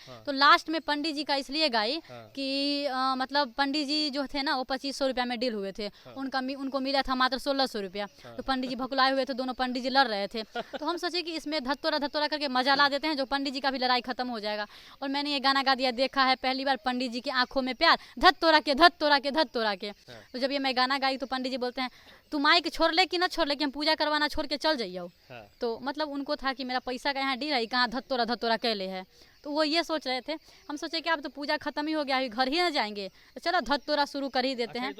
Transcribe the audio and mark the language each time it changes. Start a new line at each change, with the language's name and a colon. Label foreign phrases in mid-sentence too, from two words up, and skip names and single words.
Hindi: तो लास्ट में पंडित जी का इसलिए गाई कि मतलब पंडित जी जो थे ना वो 2500 रुपया में डील हुए थे, उनको मिला था मात्र 1600 रुपया। तो पंडित जी भकुलाए हुए थे, दोनों पंडित जी लड़ रहे थे। तो हम सोचे कि इसमें धत्तोरा धत्तोरा करके मजा ला देते हैं, जो पंडित जी का भी लड़ाई खत्म हो जाएगा। और मैंने ये गाना गा दिया, देखा है पहली बार पंडित जी की आंखों में प्यार, धत तोरा के धत तोरा के धत तोरा के। तो जब ये मैं गाना गाई तो पंडित जी बोलते हैं तू माइक छोड़ ले कि ना छोड़ ले, कि हम पूजा करवाना छोड़ के चल जाइयो। तो मतलब उनको था कि मेरा पैसा का यहाँ डी रही, कहाँ धत तोरा कैले है। तो वो ये सोच रहे थे। हम सोचे कि अब तो पूजा खत्म ही हो गया, अभी घर ही ना जाएंगे, तो चलो धत तोरा शुरू कर ही देते हैं।